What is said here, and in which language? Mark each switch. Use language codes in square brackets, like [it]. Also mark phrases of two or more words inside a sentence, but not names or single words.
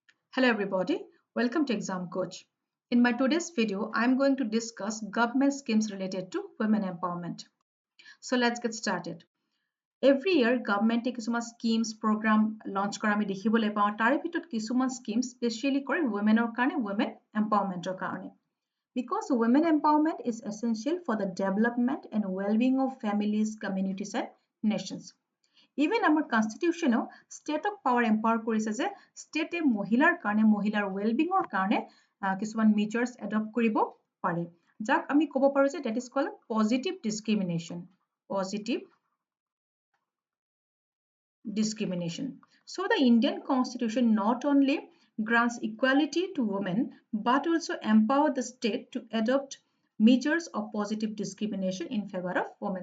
[en] Hello everybody, welcome to Exam Coach. In my today's video, I'm going to discuss government schemes related to women empowerment. So let's get started. Every year, government [as] কিছুমান [en] schemes program launch [as] কৰা আমি দেখিবলৈ পাওঁ তাৰে ভিতৰত কিছুমান [en] schemes specially [as] কৰে womenৰ কাৰণে [en] women empowermentৰ [as] কাৰণে. [en] Because women empowerment is essential for the development and well-being of families, communities and nations. Even our constitution state of power empower [as] কৰিছে যে state মহিলাৰ কাৰণে মহিলাৰ well-being কাৰণে কিছুমান [en] measures adopt [as] কৰিব পাৰে যাক আমি ক'ব পাৰো যে [en] that is called positive discrimination. So the Indian constitution not only grants equality to women but also empower the state to adopt measures of positive discrimination in favor of women.